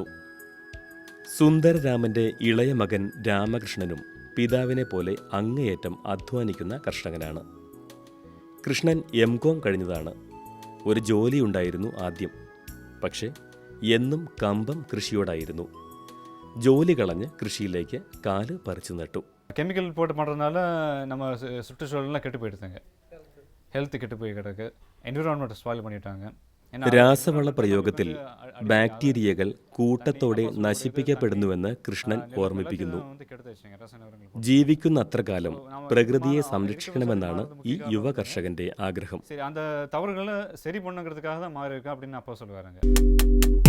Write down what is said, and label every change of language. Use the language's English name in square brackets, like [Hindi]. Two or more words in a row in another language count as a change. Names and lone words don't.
[Malayalam] സുന്ദരരാമൻ്റെ ഇളയ മകൻ രാമകൃഷ്ണനും പിതാവിനെ പോലെ അങ്ങേയറ്റം അധ്വാനിക്കുന്ന കർഷകനാണ്. കൃഷ്ണൻ M.Com കഴിഞ്ഞതാണ്. ഒരു ജോലിയുണ്ടായിരുന്നു ആദ്യം. പക്ഷേ എന്നും കമ്പം കൃഷിയോടായിരുന്നു. ജോലി കളഞ്ഞ് കൃഷിയിലേക്ക് കാല് പറിച്ചു നട്ടു. [Tamil] கெமிக்கல் போட்டு பண்ணுறதுனால நம்ம சுற்றுச்சூழல்லாம் கெட்டு போயிடுதுங்க. ஹெல்த்து கெட்டு போய் கிடக்கு. என்விரான்மெண்ட்டை ஸ்பாயில் பண்ணிட்டாங்க. [Malayalam] രാസവള പ്രയോഗത്തിൽ ബാക്ടീരിയകൾ കൂട്ടത്തോടെ നശിപ്പിക്കപ്പെടുന്നുവെന്ന് കൃഷ്ണൻ ഓർമ്മിപ്പിക്കുന്നു. ജീവിക്കുന്നത്ര കാലം പ്രകൃതിയെ സംരക്ഷിക്കണമെന്നാണ് ഈ യുവ കർഷകന്റെ ആഗ്രഹം. [Tamil] சரி அந்த தவறுகளை சரி பண்ணுங்கிறதுக்காக தான் மாறி இருக்கு அப்படின்னு அப்பா சொல்லுவாருங்க.